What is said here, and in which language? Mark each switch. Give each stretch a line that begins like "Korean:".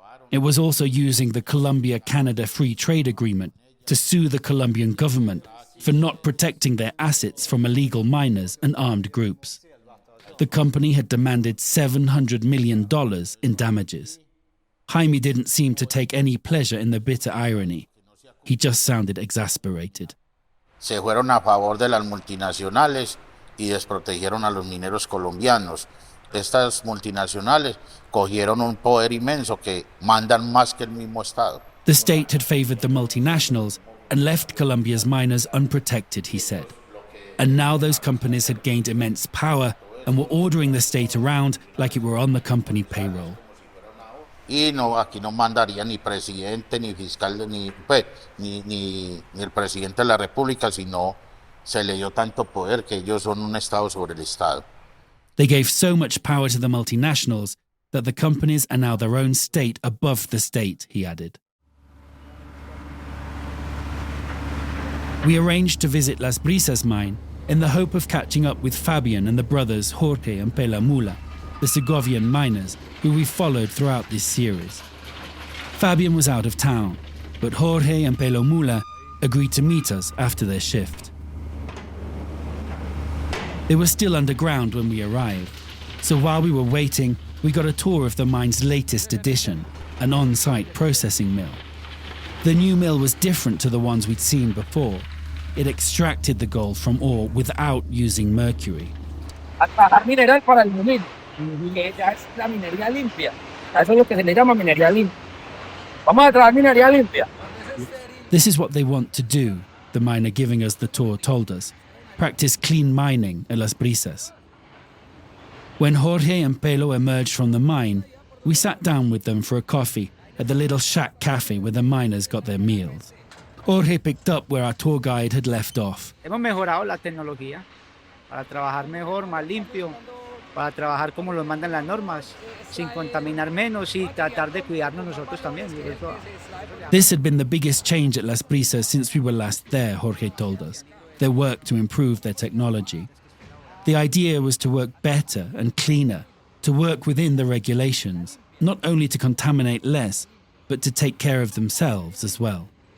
English: It was also using the Colombia-Canada Free Trade Agreement to sue the Colombian government for not protecting their assets from illegal miners and armed groups. The company had demanded $700 million in damages. Jaime didn't seem to take any pleasure in the bitter irony. He just sounded exasperated.
Spanish: Se fueron a favor de las multinacionales y desprotegieron a los mineros colombianos. Estas multinacionales cogieron un poder inmenso que mandan más que el mismo Estado.
English: The state had favored the multinationals and left Colombia's miners unprotected, he said. And now those companies had gained immense power and were ordering the state around like it were on the company payroll.
Spanish: Y no, aquí no mandaría ni presidente, ni fiscal, ni el presidente de la República, sino se le dio tanto poder que ellos son un estado sobre el estado.
English: They gave so much power to the multinationals that the companies are now their own state above the state, he added. We arranged to visit Las Brisas mine in the hope of catching up with Fabian and the brothers Jorge and Pela Mula, the Segovian miners who we followed throughout this series. Fabian was out of town, but Jorge and Pela Mula agreed to meet us after their shift. They were still underground when we arrived, so while we were waiting, we got a tour of the mine's latest addition, an on-site processing mill. The new mill was different to the ones we'd seen before. It extracted the gold from ore without using mercury.
Spanish: A trabajar mineral para el momento, que ya es la minería limpia. A eso es lo que se le llama minería limpia. Vamos a trabajar minería limpia.
English: This is what they want to do, the miner giving us the tour told us. Practice clean mining at Las Brisas. When Jorge and Pelo emerged from the mine, we sat down with them for a coffee at the little shack cafe where the miners got their meals. Jorge picked up where our tour guide had left off.
Spanish: Hemos mejorado la tecnología para trabajar mejor, más limpio, para trabajar como lo mandan las normas, sin contaminar menos y tratar de cuidarnos nosotros también.
English: This had been the biggest change at Las Brisas since we were last there, Jorge told us. Their work to improve their technology. The idea was to work better and cleaner, to work within the regulations, not only to contaminate less, but to take care of themselves as well.